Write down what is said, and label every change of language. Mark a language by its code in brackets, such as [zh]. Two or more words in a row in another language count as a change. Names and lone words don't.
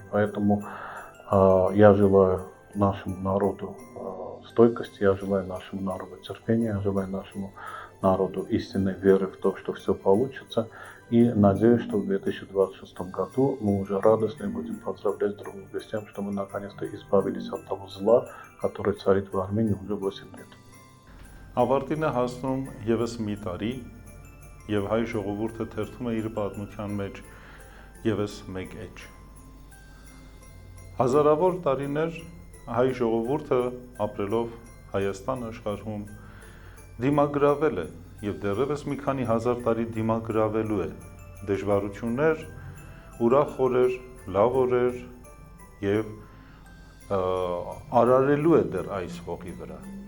[ru] Поэтому я желаю нашему народу стойкости, я желаю нашему народу терпения, я желаю нашему народу истинной веры в то, что все получится. И надеюсь, что в 2026 году мы уже радостно будем поздравлять друг друга с тем, что мы наконец-то избавились от того зла, которое царит в Армении уже 8 лет. [hy] Ավարտին է հասնում ևս մի տարի, և հայ ժողովուրդը թերթում է իր պատմության մեջ ևս մեկ էջ։ Հազարավոր տարիներ հայ ժողովուրդը ապրելով Հայաստան աշխարհում դիմագրավել է և դեռևս մի քանի հազար տարի դիմագրավելու է դժվարություններ, ուրախ օրեր, լավ օրեր և արարելու է դեռ այս հողի վրա։